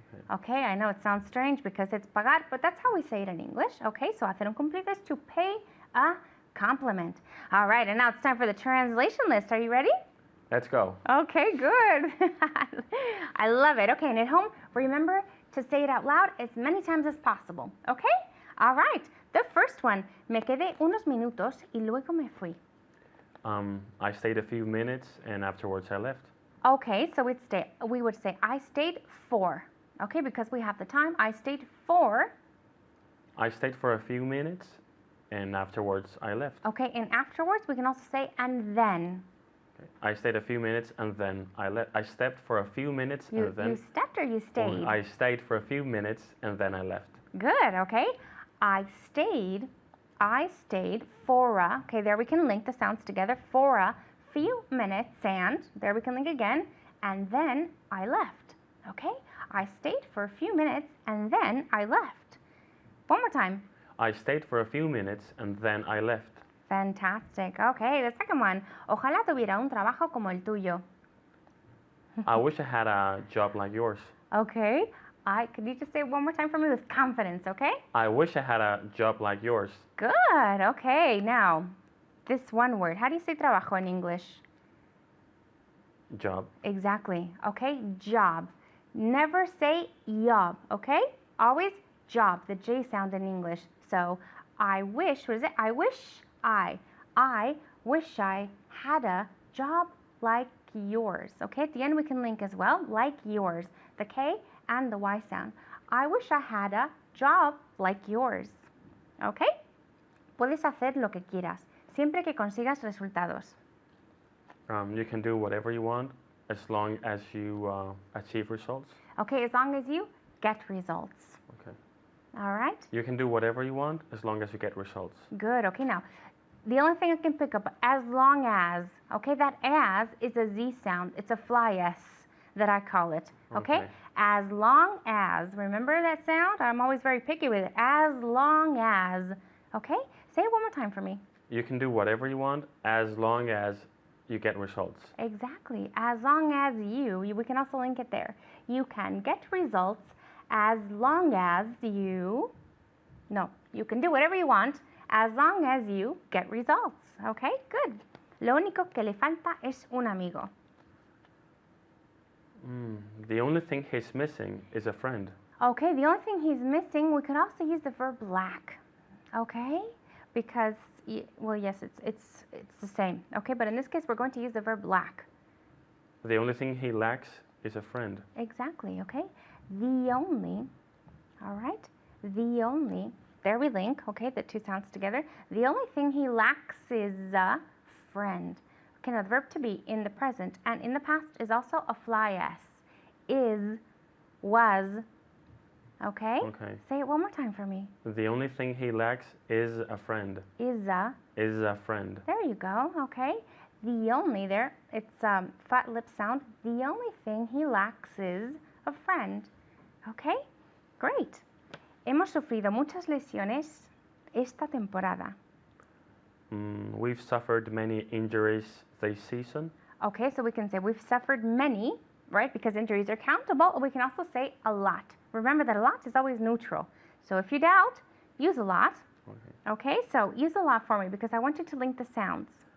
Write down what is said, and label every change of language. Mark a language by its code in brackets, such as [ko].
[en] Okay, I know it sounds strange because it's pagar, but that's how we say it in English. Okay, so [es] hacer un cumplido [en] is to pay a compliment. All right, and now it's time for the translation list. Are you ready? Let's go. Okay, good. I love it. Okay, and at home, remember to say it out loud as many times as possible. Okay? All right. The first one, [es] me quedé unos minutos y luego me fui. [en] I stayed a few minutes and afterwards I left. Okay, so we would say I stayed for. Okay, because we have the time. I stayed for. I stayed for a few minutes and afterwards I left. Okay, and afterwards we can also say and then. I stayed a few minutes and then I left. I stepped for a few minutes and then. You stepped or you stayed? I stayed for a few minutes and then I left. Good, okay. I stayed for a, okay, there we can link the sounds together, for a few minutes, and there we can link again, and then I left, okay? I stayed for a few minutes and then I left. One more time. I stayed for a few minutes and then I left. Fantastic. Okay, the second one. [es] Ojalá tuviera un trabajo como el tuyo. [en] I wish I had a job like yours. Okay. Could you just say it one more time for me with confidence, okay? I wish I had a job like yours. Good. Okay. Now, this one word. How do you say trabajo in English? Job. Exactly. Okay. Job. Never say job, okay? Always job, the J sound in English. So, I wish, what is it? I wish I wish I had a job like yours. Okay, at the end we can link as well, like yours, the K and the Y sound. I wish I had a job like yours. [es] Okay, puedes hacer lo que quieras, siempre que consigas resultados. [en] You can do whatever you want as long as you achieve results. Okay, as long as you get results. Okay. All right. You can do whatever you want as long as you get results. Good. Okay, now, the only thing I can pick up, as long as, okay, that as is a Z sound. It's a fly S that I call it, okay? As long as, remember that sound? I'm always very picky with it. As long as, okay? Say it one more time for me. You can do whatever you want as long as you get results. Exactly. As long as we can also link it there. You can get results as long as you can do whatever you want as long as you get results. Okay, good. [es] Lo único que le falta es un amigo. [en] The only thing he's missing is a friend. Okay, the only thing he's missing, we could also use the verb lack. Okay? Because, well, yes, it's the same. Okay, but in this case, we're going to use the verb lack. The only thing he lacks is a friend. Exactly, okay? The only, all right? The only, there we link, okay, the two sounds together. The only thing he lacks is a friend. Okay, now the verb to be in the present and in the past is also a fly s. Is, was, okay? Okay. Say it one more time for me. The only thing he lacks is a friend. Is a, Is a friend. there you go, okay? The only there, it's flat lip sound. The only thing he lacks is a friend. Okay, great. [es] Hemos sufrido muchas lesiones esta temporada. [en] We've suffered many injuries this season. Okay, so we can say we've suffered many, right? Because injuries are countable. Or we can also say a lot. Remember that a lot is always neutral. So if you doubt, use a lot. Okay, so use a lot for me because I want you to link the sounds.